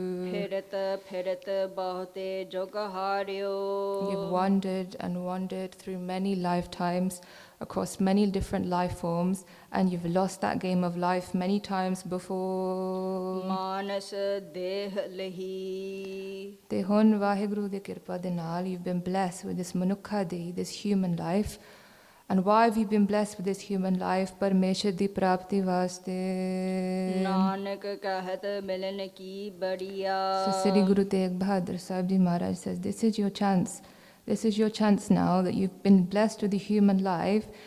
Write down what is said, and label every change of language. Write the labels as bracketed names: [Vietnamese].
[Punjabi] ਫਿਰਤ ਫਿਰਤ ਬਹੁਤੇ ਜੁਗ ਹਾਰਿਓ. [English] You've wandered and wandered through many lifetimes, across many different life forms, and you've lost that game of life many times before. [Punjabi] ਮਾਨਸ ਦੇਹ ਲਹੀ. ਤੇ ਹੁਣ ਵਾਹਿਗੁਰੂ ਦੀ ਕਿਰਪਾ ਦੇ ਨਾਲ [English] you've been blessed with this [Punjabi] ਮਨੁੱਖਾ ਦੇਹ, [English] this human life. And why have you been blessed with this human life? [Punjabi] ਪਰਮੇਸ਼ਰ ਦੀ ਪ੍ਰਾਪਤੀ ਵਾਸਤੇ. ਨਾਨਕ ਕਹਿਤ ਮਿਲਨ ਕੀ ਬੜੀਆ. [English] So Sri Guru Tegh Bahadur Sahib Ji Maharaj says, this is your chance. This is your chance now that you've been blessed with the human life.